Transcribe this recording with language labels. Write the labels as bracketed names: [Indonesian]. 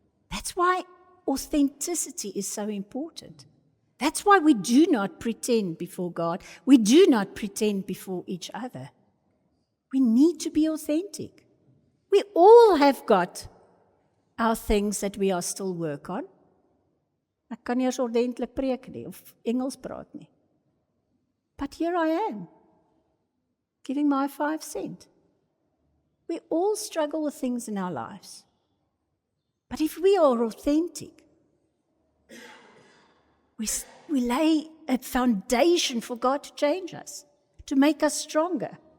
[English] That's why authenticity is so important. That's why we do not pretend before God. We do not pretend before each other. We need to be authentic. We all have got our things that we are still work on. [Afrikaans] Ek kan nie eens ordentlik preek nie, of Engels praat nie. [English] But here I am, giving my 5 cents. We all struggle with things in our lives. But if we are authentic, we lay a foundation for God to change us, to make us stronger.